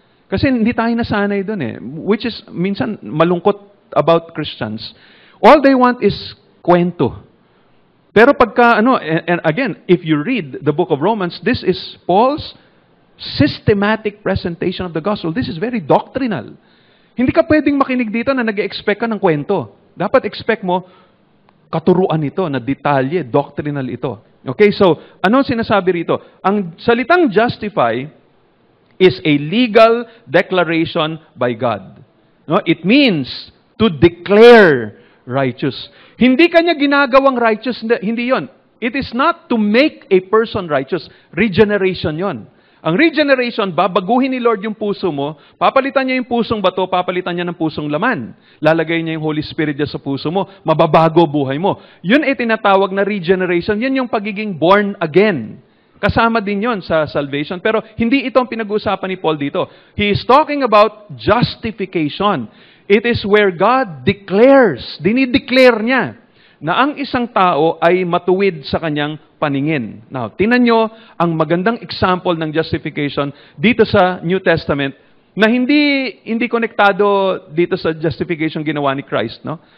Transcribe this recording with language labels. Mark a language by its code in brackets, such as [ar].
[tl] Kasi hindi tayo nasanay doon eh. [en] Which is, [tl] minsan, malungkot [en] about Christians. All they want is kwento. [tl] Pero pagka, [en] and again, if you read the book of Romans, this is Paul's systematic presentation of the gospel. This is very doctrinal. [tl] Hindi ka pwedeng makinig dito na nag-expect ka ng kwento. Dapat expect mo, katuruan ito, na detalye, doctrinal ito. Okay, so, ano sinasabi rito? Ang salitang [en] justify is a legal declaration by God. No? It means to declare righteous. [tl] Hindi kanya ginagawang righteous, hindi yon. [en] It is not to make a person righteous. [tl] Regeneration yon. Ang regeneration, babaguhin ni Lord yung puso mo, papalitan niya yung pusong bato, papalitan niya ng pusong laman. Lalagay niya yung Holy Spirit niya sa puso mo, mababago buhay mo. Yun ay tinatawag na regeneration. Yun yung pagiging born again. Kasama din yon sa salvation. Pero hindi ito ang pinag-uusapan ni Paul dito. [en] He is talking about justification. It is where God declares, [tl] dinideclare niya, na ang isang tao ay matuwid sa kanyang paningin. Now, tingnan nyo ang magandang example ng justification dito sa New Testament na hindi konektado dito sa justification ginawa ni Christ, no?